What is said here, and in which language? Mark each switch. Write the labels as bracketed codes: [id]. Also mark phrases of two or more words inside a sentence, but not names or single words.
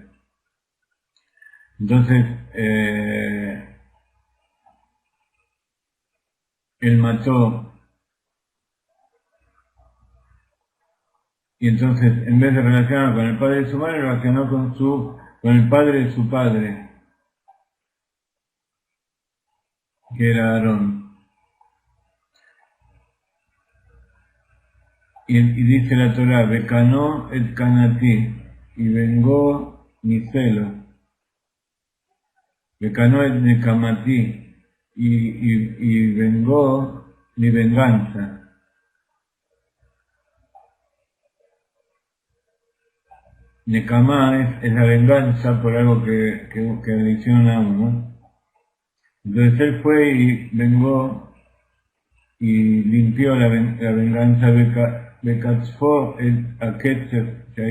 [es] Entonces, él mató, y entonces en vez de relacionarlo con el padre de su madre, lo relacionó con el padre de su padre, que era Aarón. Y dice la Torá, [he] בקנאו את קנאתי, [es] y vengó mi celo. [he] בקנאו את נקמתי, [es] y vengó mi venganza. Necamá es la venganza por algo que le hicieron a uno. Entonces él fue y vengó y limpió la venganza de Katzfo a Ketzef, que